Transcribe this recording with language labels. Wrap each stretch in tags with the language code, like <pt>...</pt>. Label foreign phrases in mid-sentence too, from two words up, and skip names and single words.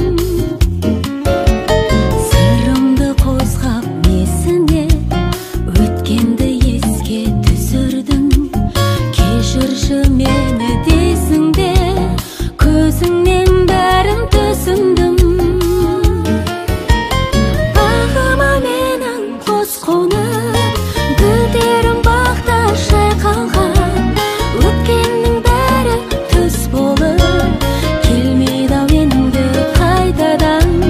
<kk>Сырымды қозғап несіне, өткенді еске түсірдің, кешірші мені дейсің бе, көзіңнен бәрін түсіндім.</kk> <ky>Багыма менен коз конуп, гүлдерим бакта шайкалган, өткөндүн баары түз болуп, келмейди ал энди кайтадан.</ky>